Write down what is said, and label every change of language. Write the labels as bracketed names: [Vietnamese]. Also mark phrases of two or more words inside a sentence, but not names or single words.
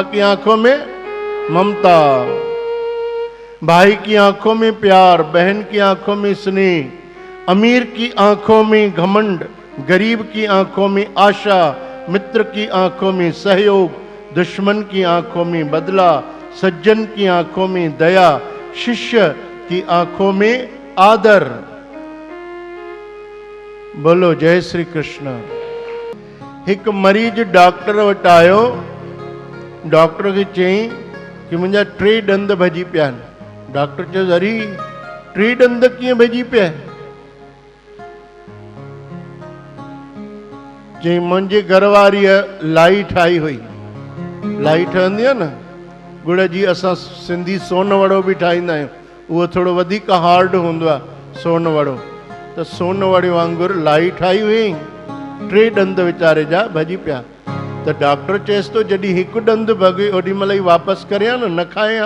[Hindi] की आंखों में ममता, भाई की आंखों में प्यार, बहन की आंखों में स्नेह, अमीर की आंखों में घमंड, गरीब की आंखों में आशा, मित्र की आंखों में सहयोग, दुश्मन की आंखों में बदला, सज्जन की आंखों में दया, शिष्य की आंखों में आदर। बोलो जय श्री कृष्ण। [Sindhi] एक मरीज डॉक्टर वट आयो, डॉक्टर के चई कि मुझा 3 दंद भजी पिया। डॉक्टर चयो अरे 3 दंद किए भजी पिया? चई मुझे घरवारी लाई ठाई हुई। लाई ठहंदी आहे न गुड़ जी, असां सिंधी सोन वड़ो भी ठाहींदा आहियूं, उहो थोड़ो वधीक हार्ड हूंदो आहे सोन वड़ो। त सोन वड़े वांगुरु लाई ठाही हुई, 3 दंद वीचारे जा भजी पिया। त डॉक्टर चएसि थो जॾहिं हिकु ॾंदु भॻे ओॾी महिल ई वापसि करे न खाए हा।